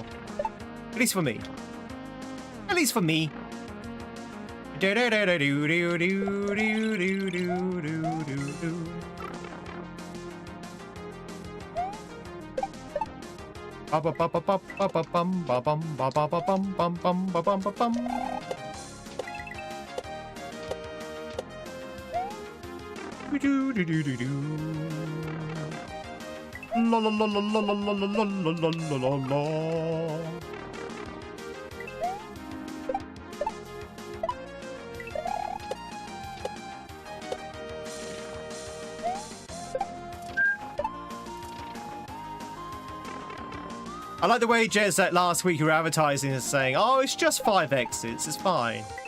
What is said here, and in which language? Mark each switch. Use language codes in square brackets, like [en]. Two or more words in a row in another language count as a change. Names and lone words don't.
[en] At least for me. At least for me. Do do do do do do do do do do do. Ba ba ba ba ba ba ba bum ba bum ba ba ba bum bum bum ba bum ba bum. Do do do do do. La la la la la la la la la la la la. I like the way, Jez, that last week you were advertising as saying, oh, it's just 5 exits, it's fine.